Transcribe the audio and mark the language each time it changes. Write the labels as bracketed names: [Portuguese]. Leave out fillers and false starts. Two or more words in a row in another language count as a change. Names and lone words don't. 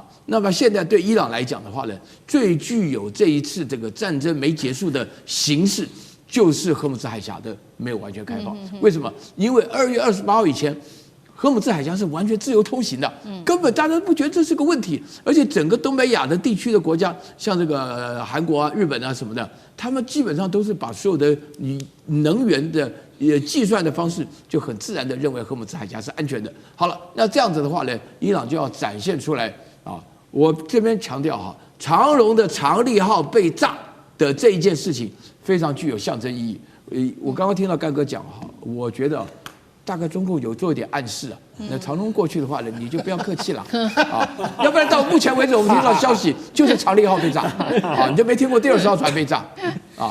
[Chinese] 那麼現在對伊朗來講的話呢，最具有這一次這個戰爭沒結束的形勢，就是荷姆茲海峽的沒有完全開放。為什麼？因為2月28號以前，荷姆茲海峽是完全自由通行的，根本大家不覺得這是個問題。而且整個東北亞的地區的國家，像這個韓國啊、日本啊什麼的，他們基本上都是把所有的能源的計算的方式，就很自然的認為荷姆茲海峽是安全的。好了，那這樣子的話呢，伊朗就要展現出來啊。我這邊強調哈，長榮的長利號被炸的這一件事情非常具有象徵意義。我剛剛聽到幹哥講哈，我覺得大概中共有做一點暗示啊。那長榮過去的話呢，你就不要客氣了啊，要不然到目前為止我們聽到消息就是長利號被炸啊，你就沒聽過第20號船被炸啊？